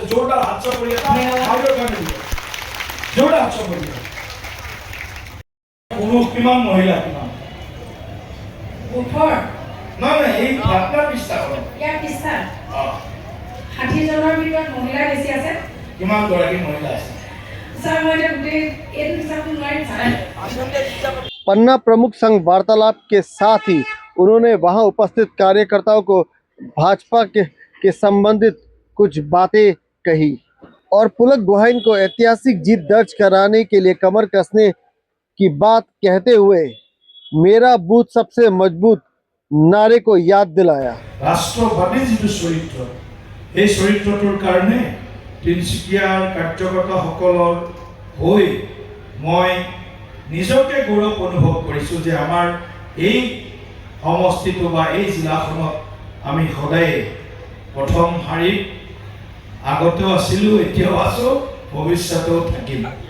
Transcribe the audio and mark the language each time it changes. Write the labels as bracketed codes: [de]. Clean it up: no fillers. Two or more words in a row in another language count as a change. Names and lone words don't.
[as] জোৰদাৰ হাত চাপৰি এটা আয়োজন কৰি জোৰদাৰ হাত চাপৰি পুৰুষ কিমান মহিলা কিমান বুথৰ নাই এই আপনার পৃষ্ঠা হয় ইয়াৰ পৃষ্ঠা 60 জনৰ ভিতৰত মহিলা বেছি আছে। কিমান গৰাকী মহিলা আছে স্যার মই এই পৃষ্ঠাটো নোৱাৰিম স্যার। [hi] पन्ना प्रमुख संघ वार्तालाप के साथ ही उन्होंने वहां उपस्थित कार्यकर्ताओं को भाजपा के संबंधित कुछ बातें कही और पुलक गोहाइन को ऐतिहासिक जीत दर्ज कराने के लिए कमर कसने की बात कहते हुए मेरा बूथ सबसे मजबूत नारे को याद दिलाया। राष्ट्रवादी जो चरित्र [as] এই চৰিত্ৰটোৰ কাৰণে তিনসুকিয়াৰ কাৰ্যকৰ্তাসকলৰ হৈ মই নিজকে গৌৰৱ অনুভৱ কৰিছোঁ যে আমাৰ এই সমষ্টিটো বা এই জিলাখনত আমি সদায় প্ৰথম শাৰীত আগতেও আছিলোঁ, এতিয়াও আছোঁ, ভৱিষ্যতেও থাকিম।